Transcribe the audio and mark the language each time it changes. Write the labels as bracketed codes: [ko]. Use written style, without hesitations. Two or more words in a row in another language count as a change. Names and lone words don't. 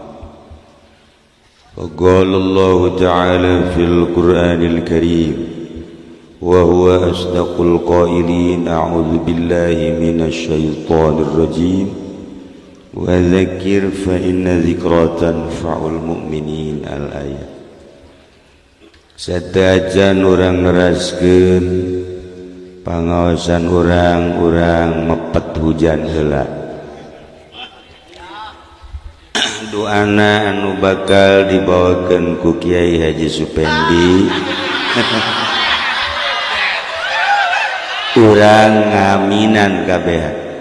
[ar] وقال الله تعالى في القرآن الكريم وهو أصدق القائلين أعوذ بالله من الشيطان الرجيم وذكر فإن ذكرى تنفع المؤمنين الآية. [su] Sadajan urang ngeraskeun pangaosan urang mepet hujan heula doana anu bakal dibawakeun ku Kiai Haji Supendi urang ngaminan kabeh